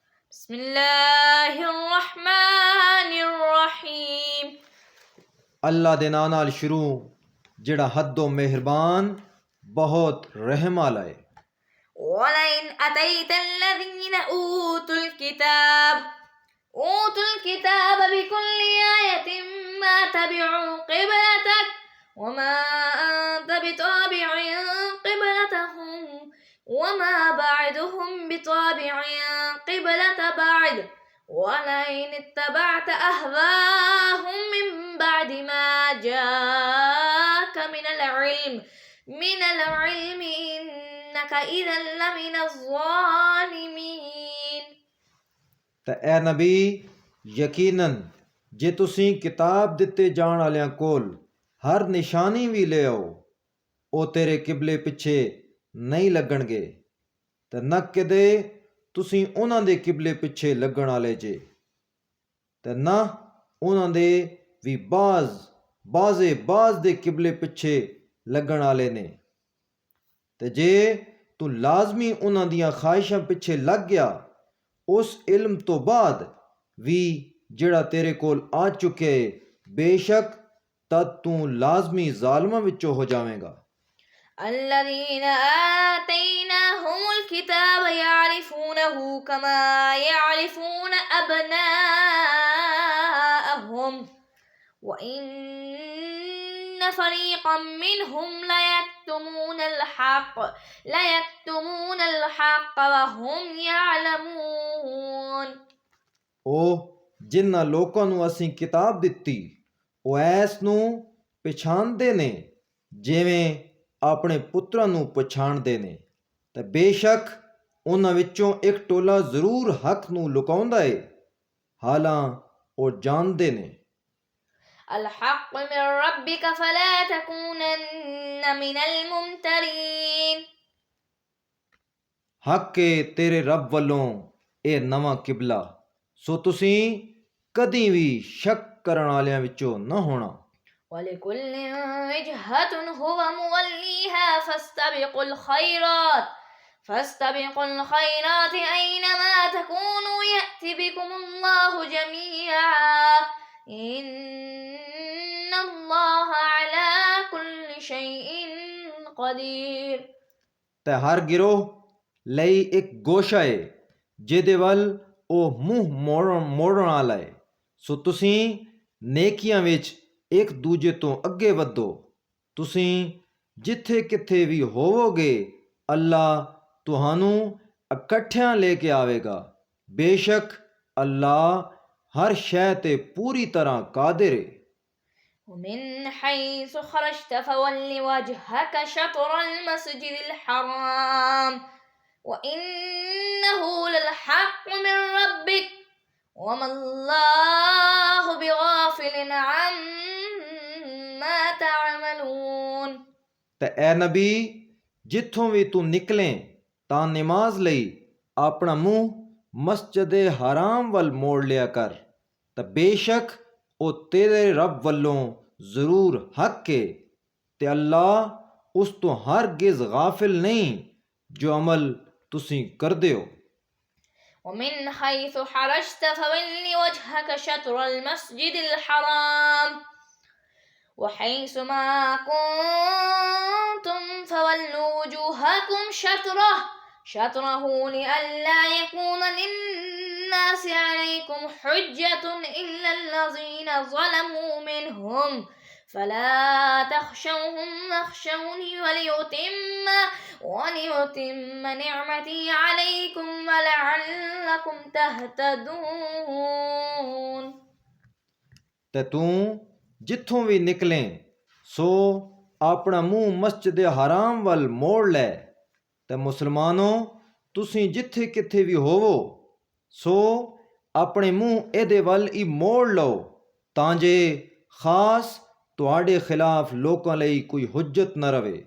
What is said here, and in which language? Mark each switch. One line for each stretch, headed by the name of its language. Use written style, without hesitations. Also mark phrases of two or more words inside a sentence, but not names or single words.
Arabic: बिस्मिल्लाहिर्रहमानिर्रहीम।
Punjabi: ਅੱਲਾ ਦੇ ਨਾਂ ਨਾਲ ਸ਼ੁਰੂ ਜਿਹੜਾ ਹੱਦੋਂ ਮਿਹਰਬਾਨ ਬਹੁਤ ਰਹਿਮ ਵਾਲਾ ਹੈ।
Arabic: ولئن أتيت الذين أوتوا الكتاب بكل آية ما تبعوا قبلتك وما أنت بتابع قبلتهم وما بعضهم بتابع قبلة بعض ولئن اتبعت أهواءهم من بعد ما جاءك من العلم إنك إذا لمن الظالمين.
Punjabi: ਤੇ ਏ ਨਬੀ ਯਕੀਨਨ ਜੇ ਤੁਸੀਂ ਕਿਤਾਬ ਦਿੱਤੇ ਜਾਣ ਵਾਲਿਆਂ ਕੋਲ ਹਰ ਨਿਸ਼ਾਨੀ ਵੀ ਲੈ ਆਓ ਓ ਤੇਰੇ ਕਿਬਲੇ ਪਿੱਛੇ ਨਹੀਂ ਲੱਗਣਗੇ ਤੇ ਨਾ ਕਿਦੇ ਤੁਸੀਂ ਉਨ੍ਹਾਂ ਦੇ ਕਿਬਲੇ ਪਿੱਛੇ ਲੱਗਣ ਵਾਲੇ ਜੇ ਤੇ ਨਾ ਉਨ੍ਹਾਂ ਦੇ ਵੀ ਬਾਜ਼ ਦੇ ਕਿਬਲੇ ਪਿੱਛੇ ਲੱਗਣ ਵਾਲੇ ਨੇ। ਤੇ ਜੇ ਤੂੰ ਲਾਜ਼ਮੀ ਉਨ੍ਹਾਂ ਦੀਆਂ ਖ਼ਾਹਿਸ਼ਾਂ ਪਿੱਛੇ ਲੱਗ ਗਿਆ ਉਸ ਇਲਮ ਤੋਂ ਬਾਅਦ ਵੀ ਜਿਹੜਾ ਤੇਰੇ ਕੋਲ ਆ ਚੁੱਕੇ ਬੇਸ਼ੱਕ ਤਦ ਤੂੰ ਲਾਜ਼ਮੀ ਜ਼ਾਲਮਾਂ ਵਿੱਚੋਂ ਹੋ ਜਾਵੇਗਾ।
Arabic: الذين آتيناهم الكتاب يعرفونه كما يعرفون أبناءهم وإن فريقا منهم ليكتمون الحق وهم يعلمون।
Punjabi: ਉਹ ਜਿਨ੍ਹਾਂ ਲੋਕਾਂ ਨੂੰ ਅਸੀਂ ਕਿਤਾਬ ਦਿੱਤੀ ਉਹ ਐਸ ਨੂੰ ਪਛਾਣਦੇ ਨੇ ਜਿਵੇਂ ਆਪਣੇ ਪੁੱਤਰਾਂ ਨੂੰ ਪਛਾਣਦੇ ਨੇ ਤੇ ਬੇਸ਼ੱਕ ਉਹਨਾਂ ਵਿੱਚੋਂ ਇੱਕ ਟੋਲਾ ਜ਼ਰੂਰ ਹੱਕ ਨੂੰ ਲੁਕਾਉਂਦਾ ਏ ਹਾਲਾਂ ਉਹ ਜਾਣਦੇ ਨੇ।
Arabic: الحق من ربك فلا تكونن من الممترين।
Punjabi: ਹੱਕ ਏ ਤੇਰੇ ਰੱਬ ਵੱਲੋਂ ਇਹ ਨਵਾਂ ਕਿਬਲਾ ਸੋ ਤੁਸੀਂ ਕਦੀ ਵੀ ਸ਼ੱਕ ਕਰਨ ਵਾਲਿਆਂ ਵਿੱਚੋਂ ਨਾ ਹੋਣਾ।
Arabic: ولكل وجهة هو موليها فاستبقوا الخيرات أينما تكونوا يأتي بكم الله جميعا إن الله على كل شيء قدير।
Punjabi: ਤੇ ਹਰ ਗਿਰੋਹ ਲਈ ਇੱਕ ਗੋਸ਼ਾ ਏ ਜਿਹਦੇ ਵੱਲ ਉਹ ਮੂੰਹ ਮੋੜਨ ਵਾਲਾ ਏ ਸੋ ਤੁਸੀਂ ਨੇਕੀਆਂ ਵਿੱਚ ਇੱਕ ਦੂਜੇ ਤੋਂ ਅੱਗੇ ਵਧੋ। ਤੁਸੀਂ ਜਿੱਥੇ ਕਿੱਥੇ ਵੀ ਹੋਵੋਗੇ ਅੱਲਾ ਤੁਹਾਨੂੰ ਇਕੱਠਿਆਂ ਲੈ ਕੇ ਆਵੇਗਾ ਬੇਸ਼ੱਕ ਅੱਲਾ ਹਰ ਸ਼ੈ ਤੇ ਪੂਰੀ ਤਰ੍ਹਾਂ ਕਾਦਰ ਏ।
Arabic: ومن حيث خرجت فول وجهك شطر المسجد الحرام وإنه للحق من ربك وما الله بغافل عما تعملون।
Punjabi: ਤੇ ਐ ਨਬੀ ਜਿੱਥੋਂ ਵੀ ਤੂੰ ਨਿਕਲੇ ਤਾਂ ਨਮਾਜ਼ ਲਈ ਆਪਣਾ ਮੂੰਹ ਮਸਜਿਦ ਹਰਾਮ ਵੱਲ ਮੋੜ ਲਿਆ ਕਰ ਤਾਂ ਬੇਸ਼ੱਕ ਉਹ ਤੇਰੇ ਰੱਬ ਵੱਲੋਂ ਜ਼ਰੂਰ ਹੱਕ ਏ ਤੇ ਅੱਲਾ ਉਸ ਤੋਂ ਹਰਗਿਜ਼ ਗਾਫਿਲ ਨਹੀਂ ਜੋ ਅਮਲ ਤੁਸੀਂ ਕਰਦੇ ਹੋ।
Arabic: ومن حيث خرجت فول وجهك شطر المسجد الحرام وحيث ما كنتم فولوا وجوهكم شطره لئلا يكون للناس عليكم حجة إلا الذين ظلموا منهم فلا تخشوهم واخشوني وليتم نعمتي عليكم ولعلكم تهتدون।
Punjabi: ਤੇ ਤੂੰ ਜਿੱਥੋਂ ਵੀ ਨਿਕਲੇ ਸੋ ਆਪਣਾ ਮੂੰਹ ਮਸਜਿਦ ਹਰਾਮ ਵੱਲ ਮੋੜ ਲੈ ਤੇ ਮੁਸਲਮਾਨੋ ਤੁਸੀਂ ਜਿੱਥੇ ਕਿੱਥੇ ਵੀ ਹੋਵੋ ਸੋ ਆਪਣੇ ਮੂੰਹ ਇਹਦੇ ਵੱਲ ਹੀ ਮੋੜ ਲਓ ਤਾਂ ਜੇ ਖਾਸ ਤੁਹਾਡੇ ਖਿਲਾਫ ਲੋਕਾਂ ਲਈ ਕੋਈ ਹੁਜਤ ਨਾ ਰਵੇ।